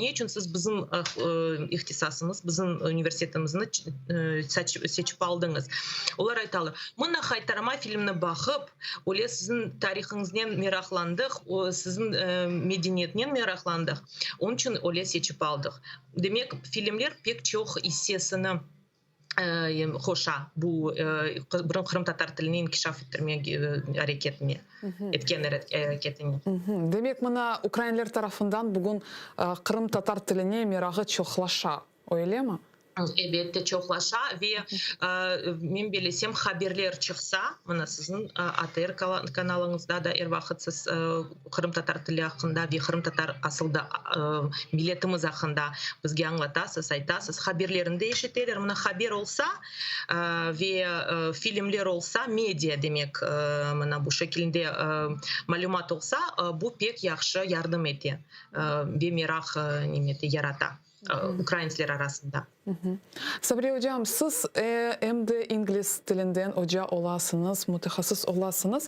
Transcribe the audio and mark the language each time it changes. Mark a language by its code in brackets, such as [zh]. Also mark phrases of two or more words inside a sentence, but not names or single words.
[crh] Ne için siz bizim ihtisasımız, bizim üniversitetimizni seçip aldınız? Olar aytalar. Mına haytarama filmine bakıp, öyle sizin tarihinizden meraklandık, sizin medeniyetinden meraklandık. Onun için öyle seçip aldık. Demek filmler pek çok hissiyasını hoşa bu Kırım Tatar tilini inkişaf ettirmeye hareketini, etken hareketini. Demek bana Ukraynalılar tarafından bugün Kırım Tatar tiline merağı çoğlaşa, öyle mi? Elbette çoğlaşa ve men bilesem haberler çıksa, mana sizin ATR kanalınızda da vakitsiz Kırım Tatar tili hakkında ve Kırım Tatar asılda milletimiz hakkında bizge anlatasız, aytasız. Haberlerinde eşitler, mana haber olsa ve filmler olsa, medya demek, mana bu şekilde malumat olsa, bu pek yaxşı yardım eti ve merak yarata. Ukraynalılar arasında. Sabri hocam, siz hem de İngiliz tilinden hoca olasınız, mütehassıs olasınız.